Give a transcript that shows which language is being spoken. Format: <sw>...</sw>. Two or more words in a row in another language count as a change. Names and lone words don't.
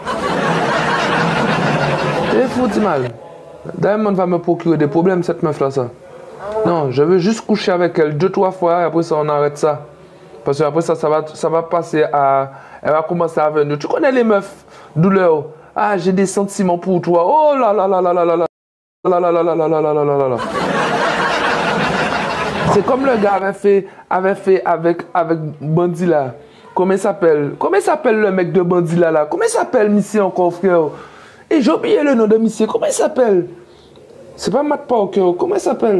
<fr>C'est fou, tu mal. Diamond va me procurer des problèmes, cette meuf là, ça. Non, je veux juste coucher avec elle 2-3 fois et après ça, on arrête ça. Parce que après ça, ça va passer à... Elle va commencer à venir. Tu connais les meufs, douleur. Ah, j'ai des sentiments pour toi. Oh là là là là là là là. Là là là là là là là là là là. C'est comme le gars avait fait avec Bandila. Comment il s'appelle? Comment il s'appelle le mec de Bandila là? Comment il s'appelle, monsieur, encore, frère? Et j'ai oublié le nom de monsieur. Comment il s'appelle? C'est pas Matt Parker. Comment il s'appelle?</fr>